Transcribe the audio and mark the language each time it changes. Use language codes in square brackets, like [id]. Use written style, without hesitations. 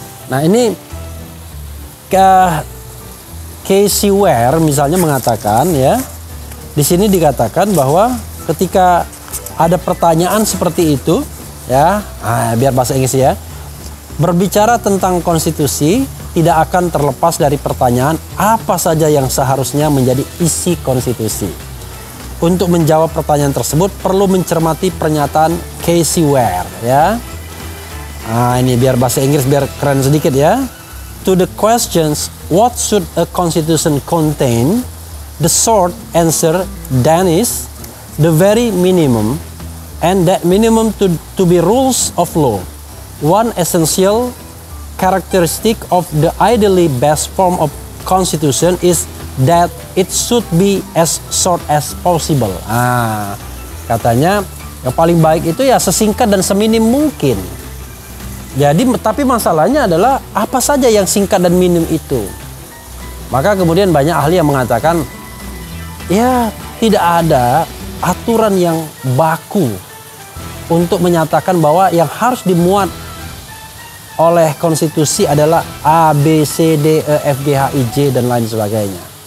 [id] Nah, ini Casey Ware misalnya mengatakan ya, di sini dikatakan bahwa ketika ada pertanyaan seperti itu ya, biar bahasa Inggris ya, berbicara tentang konstitusi tidak akan terlepas dari pertanyaan apa saja yang seharusnya menjadi isi konstitusi. Untuk menjawab pertanyaan tersebut perlu mencermati pernyataan Casey Ware ya. Ini biar bahasa Inggris biar keren sedikit ya. [en] To the questions, what should a constitution contain? The short answer then is the very minimum, and that minimum to be rules of law. One essential characteristic of the ideally best form of constitution is that it should be as short as possible. [id] Katanya yang paling baik itu ya sesingkat dan seminim mungkin. Jadi, tapi masalahnya adalah apa saja yang singkat dan minim itu. Maka kemudian banyak ahli yang mengatakan, ya tidak ada aturan yang baku untuk menyatakan bahwa yang harus dimuat oleh konstitusi adalah A, B, C, D, E, F, G, H, I, J, dan lain sebagainya.